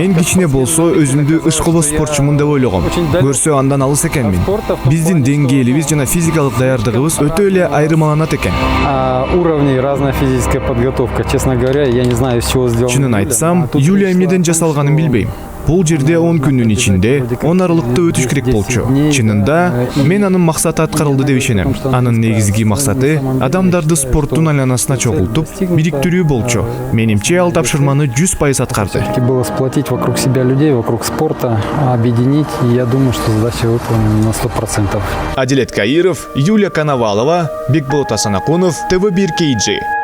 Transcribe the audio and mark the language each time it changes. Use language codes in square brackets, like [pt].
[ky] Мен кичине болсо өзүмдү ышкылуу спортчумун деп ойлогом. Көрсө андан алыс экенмин. Биздин деңгээлибиз жана физикалык даярдыгыбыз өтө эле айырмаланат экен. [ru] Уровней разная физическая подготовка. Честно говоря, я не знаю, из чего сделано. [ky] Чынын айтсам, Юлия эмнеден жасалганын билбейм. Бул жерде 10 күнүн ичинде 10 аралыкта өтүш керек болчу. Чынында мен анын максаты аткарылды деп ишенем. Анын негизги максаты адамдарды спорттун айланасына чогултуп, бириктирүү болчу. Менимче ал тапшырманы 100% аткарды. [ru] Было сплотить вокруг себя людей, вокруг спорта, объединить. И я думаю, что задача выполнена на 100%. [ky] Адилет Каиров, Юлия Коновалова, Бекболот Асанакунов, ТВ1 KG.